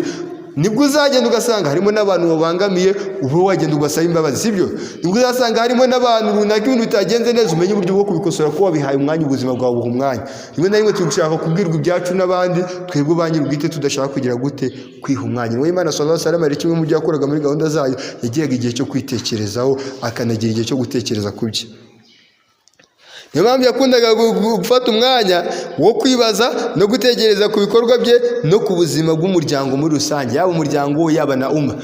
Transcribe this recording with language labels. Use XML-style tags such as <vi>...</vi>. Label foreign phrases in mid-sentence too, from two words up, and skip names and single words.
<rw>Nibwo uzagenda ugasanga harimo n'abantu babangamiye, ubu wagenda ugasaba imbabazi, sibyo? Nibwo uzasanga harimo n'abantu runaka ibintu bitagenze neza, umenye uburyo bwo kubikosora, ko wabihaye umwanya, ubuzima bwawe buha umwanya. Rimwe na rimwe turashaka kubwirwa ibyacu n'abandi, twebwe banyiri ubwite tudashaka kugira gute kwiha umwanya. Niwe Imana</rw> <ar>صلى الله عليه وسلم</ar> <rw>ari kimwe mu byo yakoraga muri gahunda zayo, yagiraga igihe cyo kwitekerezaho, akanagira igihe cyo gutekereza ku bye. Niyo mpamvu yakundaga gufata umwanya wo kwibaza no gutekereza ku bikorwa bye no ku buzima bw'umuryango muri rusange, yaba umuryango we yaba na umma.</rw>